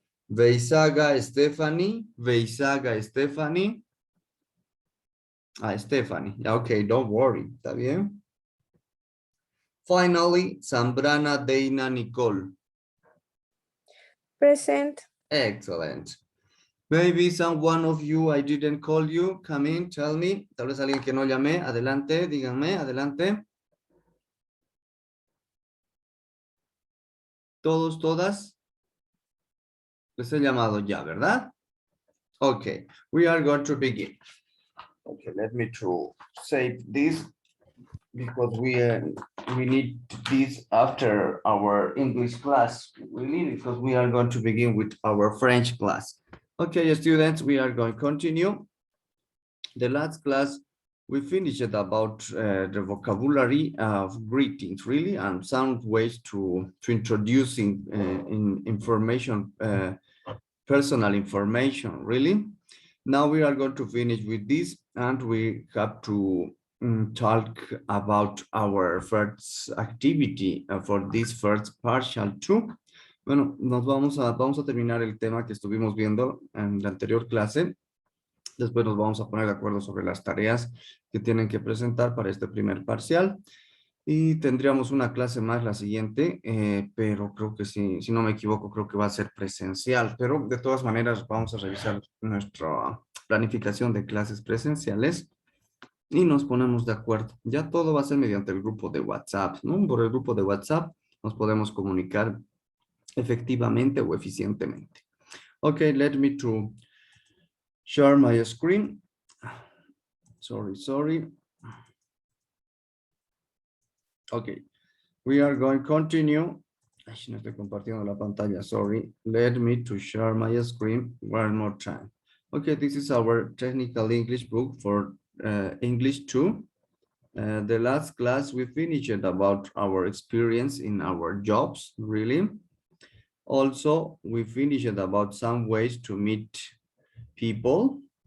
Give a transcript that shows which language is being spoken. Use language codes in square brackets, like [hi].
[en] Veizaga Stephanie. Veizaga Stephanie. Stephanie. Okay, don't worry. [es] ¿Está bien? [en] Finally, Zambrana Deina Nicole. Present. Excellent. Maybe one of you, I didn't call you. Come in, tell me. [es] Tal vez alguien que no llamé. Adelante, díganme, adelante. Todos, todas. Les he llamado ya, ¿verdad? [en] Okay, we are going to begin. Okay, let me to save this because we need this after our English class, really, because we are going to begin with our French class. Okay, students, we are going to continue. The last class, we finished about the vocabulary of greetings, really, and some ways to introducing information, personal information, really. Now we are going to finish with this, and we have to talk about our first activity for this first partial too. [es] Bueno, vamos a terminar el tema que estuvimos viendo en la anterior clase. Después nos vamos a poner de acuerdo sobre las tareas que tienen que presentar para este primer parcial. Y tendríamos una clase más la siguiente, pero creo que si no me equivoco, creo que va a ser presencial. Pero de todas maneras vamos a revisar nuestra planificación de clases presenciales y nos ponemos de acuerdo. Ya todo va a ser mediante el grupo de WhatsApp, ¿no? Por el grupo de WhatsApp nos podemos comunicar efectivamente o eficientemente. [en] Okay, let me to share my screen. Sorry. Okay, we are going to continue. [es] Ay, no estoy compartiendo la pantalla, sorry. [en] Let me to share my screen one more time. Okay, this is our technical English book for English 2. The last class we finished about our experience in our jobs, really. Also, we finished about some ways to meet people.